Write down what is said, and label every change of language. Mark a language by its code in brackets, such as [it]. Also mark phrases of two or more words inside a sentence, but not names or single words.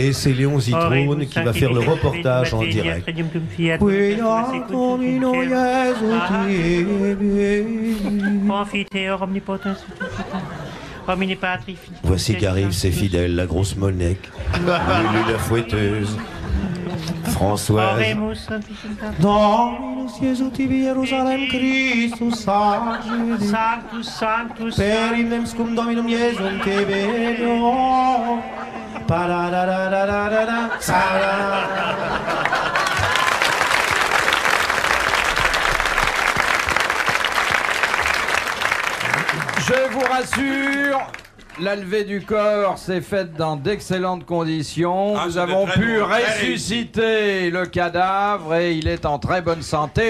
[fr] Et c'est Léon Zitrone qui va faire le reportage en direct. Voici qu'arrivent ses fidèles, la grosse Monique, Lulu la fouetteuse, Françoise. Dominus tibi Jerusalem Christus Sanctus perinem cum Dominum Iesum te benio parararararara Je vous rassure, la levée du corps s'est faite dans d'excellentes conditions. Nous avons pu ressusciter le cadavre et il est en très bonne santé.